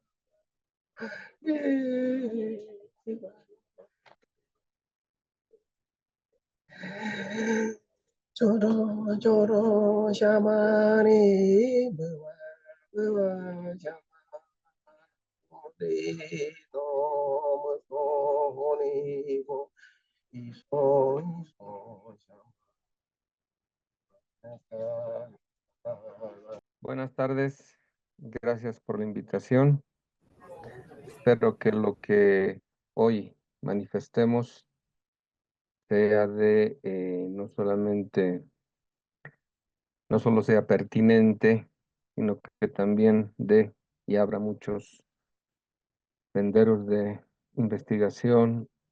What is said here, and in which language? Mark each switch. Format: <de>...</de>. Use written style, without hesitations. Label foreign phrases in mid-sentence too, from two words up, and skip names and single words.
<es>Choro choro shamani bawa bawa shamani no moni bo iso iso Buenas tardes, gracias por la invitación. Espero que lo que hoy manifestemos sea de no solo sea pertinente, sino que también dé y abra muchos senderos de investigación,</es>